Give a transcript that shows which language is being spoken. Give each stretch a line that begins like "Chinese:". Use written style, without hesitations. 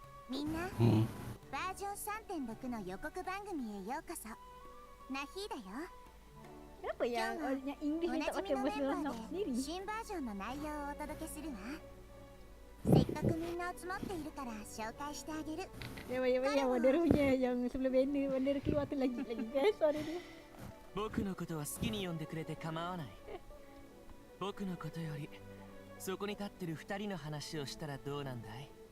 Japanese: みんな、バージョン 3.6 の予告番組へようこそ。ナヒーだよ。
Malay: Kenapa yang English ni tak pakai bahasa Arab sendiri?
Japanese: 新バージョンの内容をお届けするわ。せっかくみんな集まっているから紹介してあげる。
Malay: yang Wonder punya yang sebelah banner Wonder keluar tu lagi best suara dia.
Japanese: 僕のことは好きに呼んでくれて構わない。僕のことよりそこに立ってる2人の話をしたらどうなんだい？